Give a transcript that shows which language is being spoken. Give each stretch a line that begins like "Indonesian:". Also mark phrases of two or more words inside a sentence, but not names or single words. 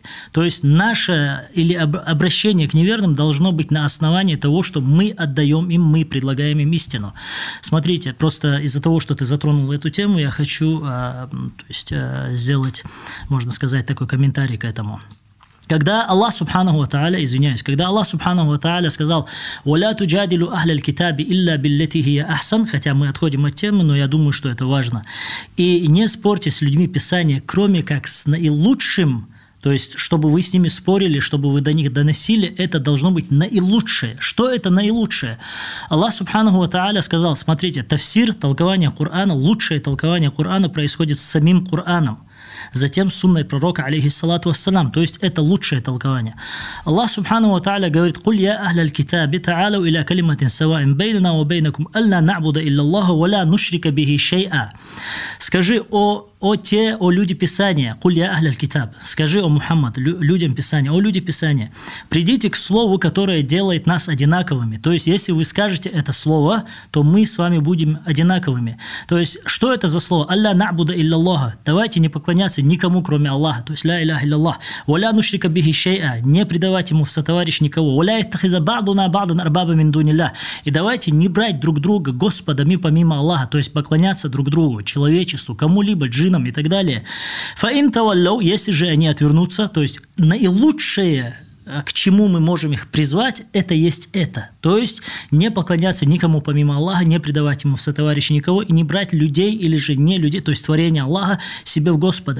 Russian: То есть наше или обращение к неверным должно быть на основании того, что мы отдаем им, мы предлагаем им истину. Смотрите, просто из-за того, что ты затронул эту тему, я хочу сделать, можно сказать, такой комментарий к этому. Когда Аллах
Arabic: سبحانه وتعالى,
Russian: когда Аллах
Arabic: سبحانه وتعالى
Russian: сказал
Arabic: «ولا تجادلوا أهل الكتاب إلا بالتي هي أحسن»,
Russian: хотя мы отходим от темы, но я думаю, что это важно, и не спорьте с людьми Писания, кроме как с наилучшим, то есть, чтобы вы с ними спорили, чтобы вы до них доносили, это должно быть наилучшее. Что это наилучшее? Аллах
Arabic: سبحانه وتعالى
Russian: сказал, смотрите, тафсир, толкование Корана, лучшее толкование Корана происходит с самим Кораном. Затем сунной пророка,
Arabic: عليه الصلاة والسلام.
Russian: То есть это лучшее толкование. Аллах
Arabic: سبحانه وتعالى
Russian: говорит:
Arabic: «قل يا أهل الكتاب تعالوا إلى كلمة سواء بيننا وبينكم ألا نعبد إلا الله ولا نشرك به شيئا».
Russian: Скажи, о люди Писания,
Arabic: «قل يا أهل الكتاب»,
Russian: скажи, о Мухаммад, людям Писания, о люди Писания, придите к слову, которое делает нас одинаковыми. То есть, если вы скажете это слово, то мы с вами будем одинаковыми. То есть, что это за слово?
Arabic: «ألا نعبد إلا الله».
Russian: Давайте не поклоняться никому, кроме Аллаха. То есть,
Arabic: لا إله إلا الله ولا نشرك به شيئا».
Russian: Не предавать ему в сотоварищ никого.
Arabic: «ولا يتخذ بعضنا بعضا أربابا من دون الله».
Russian: И давайте не брать друг друга господами помимо Аллаха. То есть, поклоняться друг другу, человечеству, кому-либо, джиннам и так далее.
Arabic: «فإن تولوا»,
Russian: если же они отвернутся, то есть наилучшее, к чему мы можем их призвать, это есть это. То есть не поклоняться никому помимо Аллаха, не предавать ему в сотоварищи никого и не брать людей или же не людей, то есть творение Аллаха, себе в Господа.